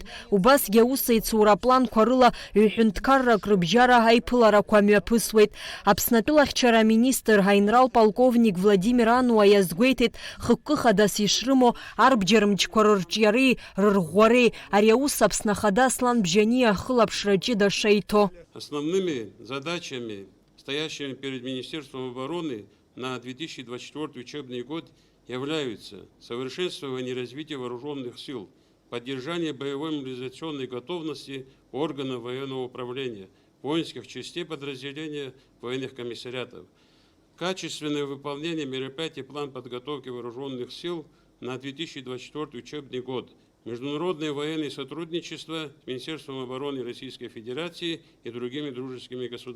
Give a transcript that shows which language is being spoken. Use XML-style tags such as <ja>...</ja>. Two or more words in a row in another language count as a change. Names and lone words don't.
<ab>Убасгьы аус еицура апланқәа рыла ҩ-ҳәынҭқаррак рыбжьара аиԥыларақәа мҩаԥысуеит. Аԥснатәылахьчара аминистр аинрал-полковник Владимир Ануа иазгәеиҭеит хықәкы хадас ишрымоу арбџьармычқәа рырҿиареи рырӷәӷәареи. Ари аус Аԥсны Ахада Аслан Бжьаниа ахылаԥшра ҷыда шеиҭо.</ab> <ru>Основными задачами, стоящими перед Министерством обороны на 2024 учебный год, являются совершенствование и развитие вооруженных сил, поддержание боевой мобилизационной готовности органов военного управления, воинских частей подразделения военных комиссариатов, качественное выполнение мероприятий план подготовки вооруженных сил на 2024 учебный год, международное военное сотрудничество с Министерством обороны Российской Федерации и другими дружескими государствами.</ru>